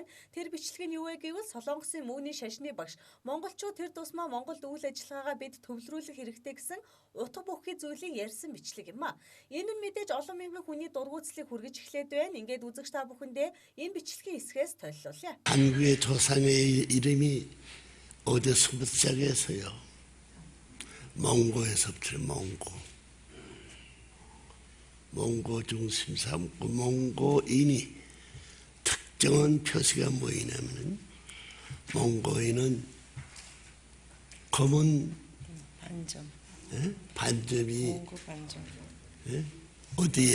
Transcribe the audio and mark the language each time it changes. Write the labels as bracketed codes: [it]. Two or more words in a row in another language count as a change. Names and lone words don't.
[mn] Тэр бичлэг нь юу вэ гэвэл Солонгосын мөний шашны багш монголчууд тэр тусмаа Монголд үйл ажиллагаагаа бид төвлөрүүлэх хэрэгтэй гэсэн утга бүхий зүйлийг ярьсан бичлэг юм а. Энэ нь мэдээж олон мянган хүний дургуутслыг хүргэж эхлээд байна. Ингээд үзэгч та бүхэндээ энэ бичлэгийн хэсгээс төлөвлөлье. [ko] 한국의 조상의 이름이 어디서부터 시작해서요. 몽고에서부터 몽고 중심 삼고 몽고인이 특정한 표시가 뭐이냐면은 몽고인은 검은 반점이 어디에?